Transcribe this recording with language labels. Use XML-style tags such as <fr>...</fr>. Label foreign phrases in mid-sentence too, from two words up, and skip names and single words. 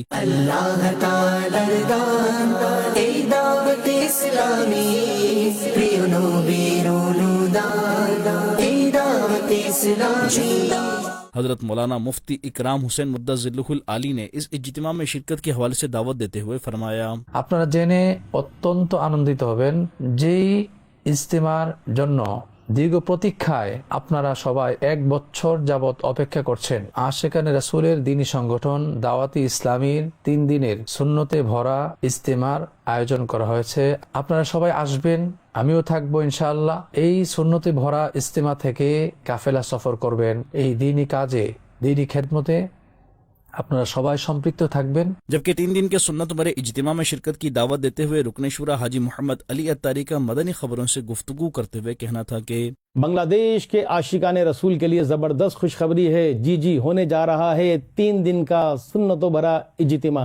<ur>اللہ تعالی دعوت اسلامی حضرت مولانا مفتی اکرام حسین مدثر ذلہ العالی نے اس اجتماع میں شرکت کے حوالے سے دعوت دیتے ہوئے فرمایا,</ur> <bn>আপনারা জেনে অত্যন্ত আনন্দিত হবেন যেই ইজতিমার জন্য দীর্ঘ প্রতীক্ষায় আপনারা সবাই 1 বছর যাবত অপেক্ষা করছেন. আশিকানে রাসূলের দ্বীনি সংগঠন দাওয়াতি ইসলামীর 3 দিনের সুন্নতে ভরা ইজতিমার আয়োজন করা হয়েছে. আপনারা সবাই আসবেন, আমিও থাকবো ইনশাআল্লাহ. এই সুন্নতে ভরা ইজতিমা থেকে কাফেলা সফর করবেন, এই দ্বীনি কাজে দ্বীনি খেদমতে আপনারা সবাই সম্পৃক্ত থাকবেন।</bn> <ur>جبکہ 3 دن کے سنت بھرے اجتماع میں شرکت کی دعوت دیتے ہوئے رکن شوریٰ حاجی محمد علی عطاری کا مدنی خبروں سے گفتگو کرتے ہوئے کہنا تھا کہ بنگلہ دیش کے عاشقانِ رسول کے لیے زبردست خوشخبری ہے. جی ہونے جا رہا ہے 3 دن کا سنتوں بھرا اجتماع.</ur>